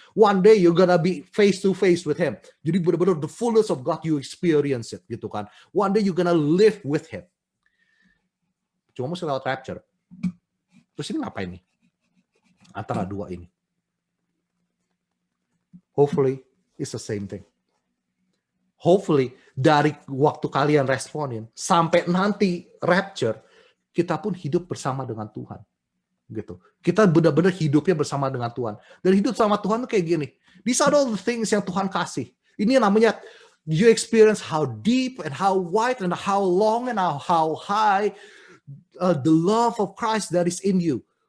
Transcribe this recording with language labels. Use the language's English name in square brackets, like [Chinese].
[English] One day you're gonna be face to face with him. [Indonesian] Jadi benar-benar [English] the fullness of God you experience it [Indonesian] gitu kan. [English] One day you're gonna live with him. [Indonesian] Cuma mesti lewat rapture. Terus ini ngapain nih? Antara dua ini. [English] Hopefully it's the same thing. [Indonesian] Hopefully dari waktu kalian responin sampai nanti rapture, kita pun hidup bersama dengan Tuhan. Gitu. Kita benar-benar hidupnya bersama dengan Tuhan. Dan hidup sama Tuhan tuh kayak gini. [English] These are all the things [Indonesian] yang Tuhan kasih. Ini namanya [English] you experience how deep and how wide and how long and how high the love of Christ that is in you.